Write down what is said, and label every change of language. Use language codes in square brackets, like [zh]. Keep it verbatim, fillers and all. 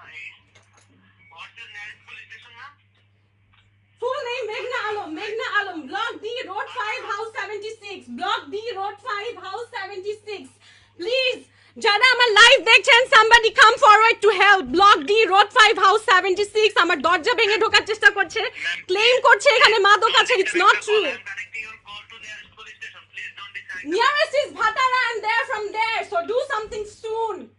[en] And what's your nearest police station, ma'am? Full name Meghna Alam. Meghna Alam. Block D, Road five, House seventy-six. Block D, Road five, House seventy-six. Please. [bn] যারা আমার live দেখছেন [en] somebody come forward to help. Block D, Road five, House seventy-six. [bn] আমার দরজা ভেঙে ঢোকার চেষ্টা করছে, claim করছে এখানে মাদক আছে। [en] It's not true. I'm connecting your call to the nearest police station. Please don't decide. Nearest is Bhatara and they're from there, so do something soon.